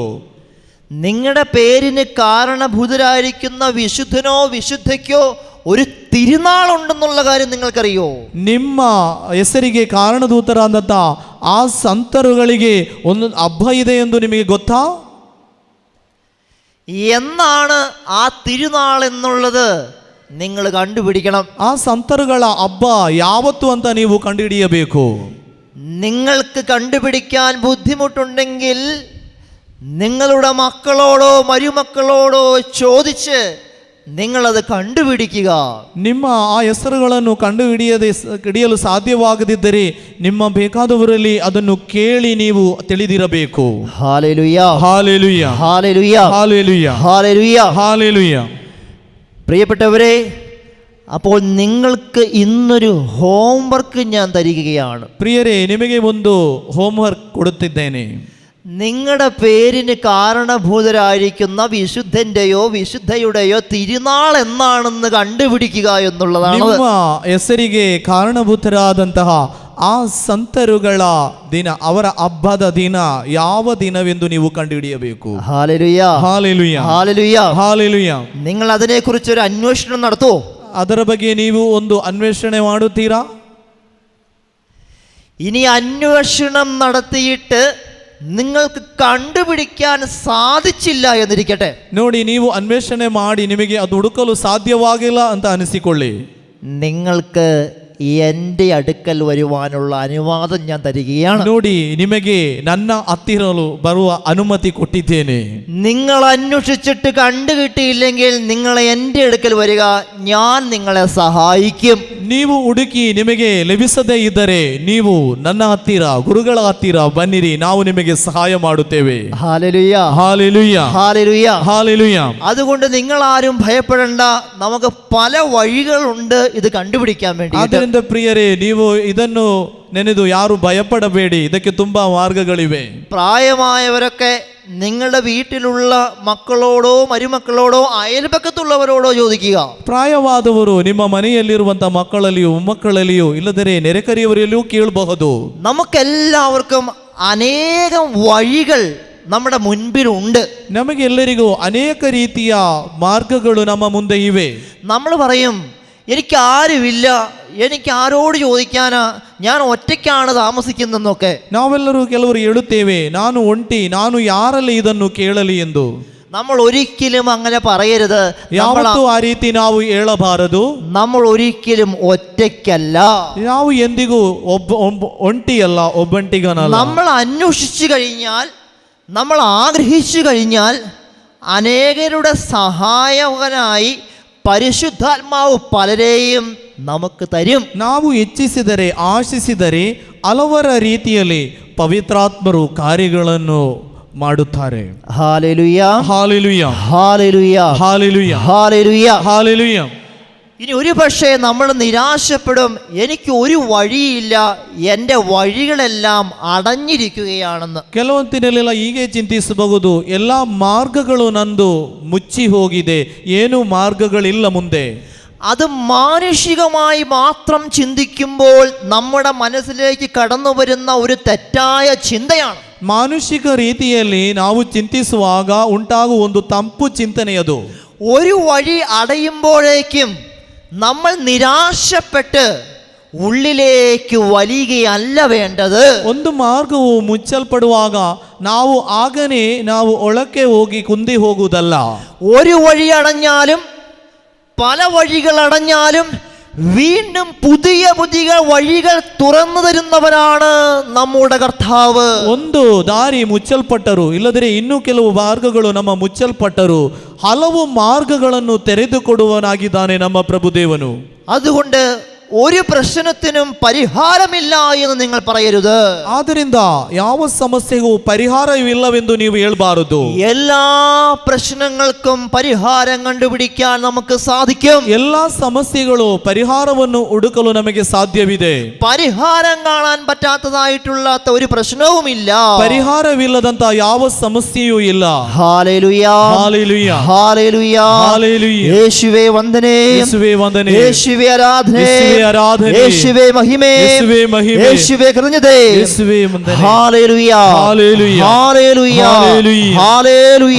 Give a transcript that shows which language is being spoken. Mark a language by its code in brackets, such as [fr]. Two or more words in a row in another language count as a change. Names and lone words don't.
[ml] നിങ്ങളുടെ പേരിന് കാരണഭൂതരായിരിക്കുന്ന വിശുദ്ധനോ വിശുദ്ധയ്ക്കോ ഒരു തിരുനാളുണ്ടെന്നുള്ള കാര്യം നിങ്ങൾക്കറിയോ? [kn] ನಿಮ್ಮ ಹೆಸರಿಗೆ ಕಾರಣದೂತರಾದಂಥ ಆ ಸಂತರುಗಳಿಗೆ ಒಂದು ಹಬ್ಬ ಇದೆ ಎಂದು ನಿಮಗೆ ಗೊತ್ತಾ? [ml] എന്നാണ് ആ തിരുനാൾ എന്നുള്ളത് നിങ്ങൾ കണ്ടുപിടിക്കണം. [kn] ಆ ಸಂತರುಗಳ ಹಬ್ಬ ಯಾವತ್ತು ಅಂತ ನೀವು ಕಂಡುಹಿಡಿಯಬೇಕು. [ml] നിങ്ങൾക്ക് കണ്ടുപിടിക്കാൻ ബുദ്ധിമുട്ടുണ്ടെങ്കിൽ നിങ്ങളുടെ മക്കളോടോ മരുമക്കളോടോ ചോദിച്ച് നിങ്ങളത് കണ്ടുപിടിക്കുക. [kn] ನಿಮ್ಮ ಆ ಹೆಸರುಗಳನ್ನು ಹಿಡಿಯಲು ಸಾಧ್ಯವಾಗದಿದ್ದರೆ ನಿಮ್ಮ ಬೇಕಾದವರಲ್ಲಿ ಅದನ್ನು ಕೇಳಿ ನೀವು ತಿಳಿದಿರಬೇಕು. [ml] ഹല്ലേലൂയ, [kn] ಹಾಲೆಲೂಯ, [ml] ഹല്ലേലൂയ, [kn] ಹಾಲೆಲೂಯ, [ml] ഹല്ലേലൂയ, [kn] ಹಾಲೆಲೂಯ. [ml] പ്രിയപ്പെട്ടവരെ, അപ്പോൾ നിങ്ങൾക്ക് ഇന്നൊരു ഹോംവർക്ക് ഞാൻ തരികയാണ്. [kn] ಪ್ರಿಯರೇ, ನಿಮಗೆ ಒಂದು ಹೋಮ್ವರ್ಕ್ ಕೊಡುತ್ತಿದ್ದೇನೆ. [ml] നിങ്ങളുടെ പേരിന് കാരണഭൂതരായിരിക്കുന്ന വിശുദ്ധന്റെയോ വിശുദ്ധയുടെയോ തിരുനാൾ എന്നാണെന്ന് കണ്ടുപിടിക്കുക എന്നുള്ളതാണ്. [kn] ನಿಮ್ಮ ಹೆಸರಿಗೆ ಕಾರಣಭೂತರಾದಂತಹ ಆ ಸಂತರುಗಳ ದಿನ, ಅವರ ಹಬ್ಬದ ದಿನ ಯಾವ ದಿನವೆಂದು ನೀವು ಕಂಡುಹಿಡಿಯಬೇಕು. [ml] ഹല്ലേലൂയ, [kn] ಹಾಲೆಲೂಯ, [ml] ഹല്ലേലൂയ, [kn] ಹಾಲೆಲೂಯ. [ml] നിങ്ങൾ അതിനെക്കുറിച്ച് ഒരു അന്വേഷണം നടത്തൂ. [kn] ಅದರ ಬಗ್ಗೆ ನೀವು ಒಂದು ಅನ್ವೇಷಣೆ ಮಾಡುತ್ತೀರಾ? [ml] ഇനി അന്വേഷണം നടത്തിയിട്ട് നിങ്ങൾക്ക് കണ്ടുപിടിക്കാൻ സാധിച്ചില്ല എന്നിരിക്കട്ടെ. [kn] ನೋಡಿ, ನೀವು ಅನ್ವೇಷಣೆ ಮಾಡಿ ನಿಮಗೆ ಅದು ಹುಡುಕಲು ಸಾಧ್ಯವಾಗಿಲ್ಲ ಅಂತ ಅನಿಸಿಕೊಳ್ಳಿ. [ml] നിങ്ങൾക്ക് എൻ്റെ അടുക്കൽ വരുവാനുള്ള അനുവാദം ഞാൻ തരികയാണ്. [kn] ನೋಡಿ, ನಿಮಗೆ ನನ್ನ ಹತ್ತಿರಲು ಬರುವ ಅನುಮತಿ ಕೊಟ್ಟಿದ್ದೇನೆ. [ml] നിങ്ങൾ അന്വേഷിച്ചിട്ട് കണ്ടുകിട്ടിയില്ലെങ്കിൽ നിങ്ങൾ എൻ്റെ അടുക്കൽ വരിക, ഞാൻ നിങ്ങളെ സഹായിക്കും. [kn] ನೀವು ಹುಡುಕಿ ನಿಮಗೆ ಲಭಿಸದೇ ಇದ್ದರೆ ನೀವು ನನ್ನ ಹತ್ತಿರ, ಗುರುಗಳ ಹತ್ತಿರ ಬನ್ನಿರಿ, ನಾವು ನಿಮಗೆ ಸಹಾಯ ಮಾಡುತ್ತೇವೆ. [ml] ഹല്ലേലൂയ, [kn] ಹಾಲೆಲೂಯ, [ml] ഹല്ലേലൂയ, [kn] ಹಾಲೆಲೂಯ. [ml] അതുകൊണ്ട് നിങ്ങൾ ആരും ഭയപ്പെടേണ്ട. നമുക്ക് പല വഴികളുണ്ട് ഇത് കണ്ടുപിടിക്കാൻ വേണ്ടി. [kn] ಪ್ರಿಯರೇ, ನೀವು ಇದನ್ನು ನೆನೆದು ಯಾರು ಭಯಪಡಬೇಡಿ, ಇದಕ್ಕೆ ತುಂಬಾ ಮಾರ್ಗಗಳಿವೆ. [ml] പ്രായമായവരൊക്കെ നിങ്ങളുടെ വീട്ടിലുള്ള മക്കളോടോ മരുമക്കളോടോ അയൽപക്കത്തുള്ളവരോടോ ചോദിക്കുക. [kn] ಪ್ರಾಯವಾದವರು ನಿಮ್ಮ ಮನೆಯಲ್ಲಿರುವಂತಹ ಮಕ್ಕಳಲ್ಲಿಯೂ ಮೊಮ್ಮಕ್ಕಳಲ್ಲಿಯೂ ಇಲ್ಲದರೆ ನೆರೆಕರಿಯವರಲ್ಲಿಯೂ ಕೇಳಬಹುದು. [ml] നമുക്കെല്ലാവർക്കും അനേകം വഴികൾ നമ്മുടെ മുൻപിലുണ്ട്. [kn] ನಮಗೆಲ್ಲರಿಗೂ ಅನೇಕ ರೀತಿಯ ಮಾರ್ಗಗಳು ನಮ್ಮ ಮುಂದೆ ಇವೆ. [ml] നമ്മൾ പറയും, എനിക്കാരുമില്ല, എനിക്ക് ആരോട് ചോദിക്കാനാ, ഞാൻ ഒറ്റയ്ക്കാണ് താമസിക്കുന്നതെന്നൊക്കെ. [kn] ನಾವೆಲ್ಲರೂ ಕೆಲವರು ಹೇಳುತ್ತೇವೆ, ನಾನು ಒಂಟಿ, ನಾನು ಯಾರಲ್ಲಿ ಇದನ್ನು ಕೇಳಲಿ ಎಂದು. [ml] നമ്മൾ ഒരിക്കലും അങ്ങനെ പറയരുത്. [kn] ಯಾವತ್ತೂ ಆ ರೀತಿ ನಾವು ಹೇಳಬಾರದು. [ml] നമ്മൾ ഒരിക്കലും ഒറ്റയ്ക്കല്ല. [kn] ನಾವು ಎಂದಿಗೂ ಒಂಟಿಯಲ್ಲ, ಒಬ್ಬಂಟಿಗನಲ್ಲ. [ml] നമ്മൾ അന്വേഷിച്ചു കഴിഞ്ഞാൽ, നമ്മൾ ആഗ്രഹിച്ചു കഴിഞ്ഞാൽ അനേകരുടെ സഹായകനായി പരിശുദ്ധാത്മാവ് പലരെയും നമുക്ക് തരും. [kn] ನಾವು ಇಚ್ಛಿಸಿದರೆ, ಆಶಿಸಿದರೆ ಹಲವರ ರೀತಿಯಲ್ಲಿ ಪವಿತ್ರಾತ್ಮರು ಕಾರ್ಯಗಳನ್ನು ಮಾಡುತ್ತಾರೆ. [ml] ഹല്ലേലൂയ, [kn] ಹಾಲೆಲೂಯ, [ml] ഹല്ലേലൂയ, [kn] ಹಾಲೆಲೂಯ, [ml] ഹല്ലേലൂയ. [kn] ಹಾಲೆಲೂಯ. [ml] ഇനി ഒരു പക്ഷേ നമ്മൾ നിരാശപ്പെടും, എനിക്ക് ഒരു വഴിയില്ല, എൻ്റെ വഴികളെല്ലാം അടഞ്ഞിരിക്കുകയാണെന്ന്. [kn] ಕೆಲವೊಂದಿನೆಲ್ಲ ಹೀಗೆ ಚಿಂತಿಸಬಹುದು, ಎಲ್ಲ ಮಾರ್ಗಗಳು ನಂದು ಮುಚ್ಚಿ ಹೋಗಿದೆ, ಏನು ಮಾರ್ಗಗಳಿಲ್ಲ ಮುಂದೆ. [ml] അത് മാനുഷികമായി മാത്രം ചിന്തിക്കുമ്പോൾ നമ്മുടെ മനസ്സിലേക്ക് കടന്നു വരുന്ന ഒരു തെറ്റായ ചിന്തയാണ്. [kn] ಮಾನುಷಿಕ ರೀತಿಯಲ್ಲಿ ನಾವು ಚಿಂತಿಸುವಾಗ ಉಂಟಾಗುವ ಒಂದು ತಪ್ಪು ಚಿಂತನೆ ಅದು. [ml] ഒരു വഴി അടയുമ്പോഴേക്കും നമ്മൾ നിരാശപ്പെട്ട് ഉള്ളിലേക്ക് വലിയുകയല്ല വേണ്ടത്. [kn] ಒಂದು ಮಾರ್ಗವು ಮುಚ್ಚಲ್ಪಡುವಾಗ ನಾವು ಆಗನೇ ನಾವು ಒಳಕ್ಕೆ ಹೋಗಿ ಕುಂದಿ ಹೋಗುವುದಲ್ಲ. [ml] ഒരു വഴി അടഞ്ഞാലും പല വഴികൾ അടഞ്ഞാലും വീണ്ടും പുതിയ പുതിയ വഴികൾ തുറന്നു തരുന്നവനാണ് നമ്മുടെ കർത്താവ്. [kn] ಒಂದು ದಾರಿ ಮುಚ್ಚಲ್ಪಟ್ಟರು, ಇಲ್ಲದ್ರೆ ಇನ್ನೂ ಕೆಲವು ಮಾರ್ಗಗಳು ನಮ್ಮ ಮುಚ್ಚಲ್ಪಟ್ಟರು, ಹಲವು ಮಾರ್ಗಗಳನ್ನು ತೆರೆದುಕೊಡುವನಾಗಿದ್ದಾನೆ ನಮ್ಮ ಪ್ರಭುದೇವನು. [ml] അതുകൊണ്ട് ഒരു പ്രശ്നത്തിനും പരിഹാരമില്ല എന്ന് നിങ്ങൾ പറയരുത്. [kn] ಆದ್ದರಿಂದ ಯಾವ ಸಮಸ್ಯೆಗೂ ಪರಿಹಾರವಿಲ್ಲವೆಂದು ನೀವು ಹೇಳಬಾರದು. [ml] എല്ലാ പ്രശ്നങ്ങൾക്കും പരിഹാരം കണ്ടുപിടിക്കാൻ നമുക്ക് സാധിക്കും. [kn] ಎಲ್ಲಾ ಸಮಸ್ಯೆಗಳು ಪರಿಹಾರವನ್ನು ಹುಡುಕಲು ನಮಗೆ ಸಾಧ್ಯವಿದೆ. [ml] പരിഹാരം കാണാൻ പറ്റാത്തതായിട്ടുള്ള ഒരു പ്രശ്നവുമില്ല. [kn] ಪರಿಹಾರವಿಲ್ಲದಂತ ಯಾವ ಸಮಸ್ಯೆಯೂ ಇಲ್ಲ. [ml] ഹല്ലേലൂയ, ഹല്ലേലൂയ, ഹല്ലേലൂയ, ഹല്ലേലൂയ. [kn] ಯೇಸುವೇ ವಂದನೆ, ಯೇಸುವೇ ವಂದನೆ, ಯೇಸುವೇ ಆರಾಧನೆ, ആരാധന, ಯೇಸುವೇ ಮಹಿಮೆ, ಯೇಸುವೇ ಮಹಿಮೆ, ಯೇಸುವೇ ಕೃತಜ್ಞತೆ, ಯೇಸುವೇ ವಂದನೆ. [ml] ഹല്ലേലൂയ, ഹല്ലേലൂയ, ഹല്ലേലൂയ, ഹല്ലേലൂയ, ഹല്ലേലൂയ,